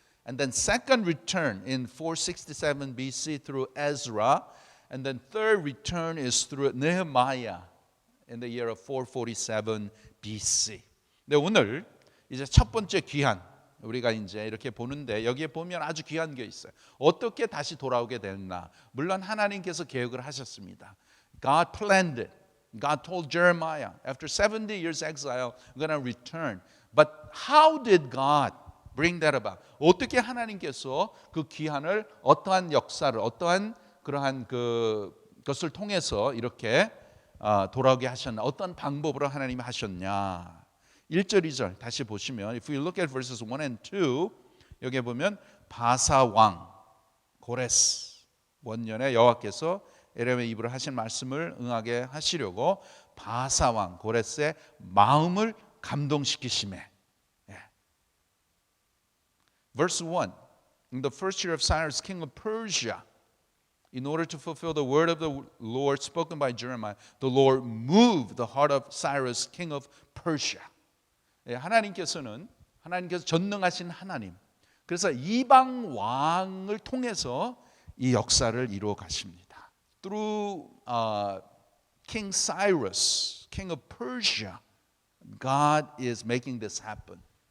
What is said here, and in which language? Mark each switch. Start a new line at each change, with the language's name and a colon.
English: And then second return in 467 BC through Ezra, and then third return is through Nehemiah in the year of 447 BC.
Korean: 네, 오늘 이제 첫 번째 귀환 우리가 이제 이렇게 보는데, 여기에 보면 아주 귀한 게 있어요. 어떻게 다시 돌아오게 됐나? 물론 하나님께서 계획을 하셨습니다.
English: God planned it. God told Jeremiah, after 70 years exile, I'm going to return. But how did God bring that about?
Korean: 어떻게 하나님께서 그 귀환을 어떠한 역사를, 어떠한 그러한 그것을 통해서 이렇게 돌아오게 하셨나? 어떤 방법으로 하나님이 하셨냐? 1절 2절 다시 보시면,
English: if we look at verses 1 and 2,
Korean: 여기에 보면 바사 왕 고레스 원년에 여호와께서 에레미야의 입으로 하신 말씀을 응하게 하시려고 바사 왕 고레스의 마음을 감동시키시매.
English: Verse 1, in the first year of Cyrus, king of Persia, in order to fulfill the word of the Lord spoken by Jeremiah, the Lord moved the heart of Cyrus, king of Persia.
Korean: 하나님께서 전능하신 하나님, 그래서 이방 왕을 통해서 이 역사를 이루어 가십니다.
English: Through King Cyrus, king of Persia, God is making this happen.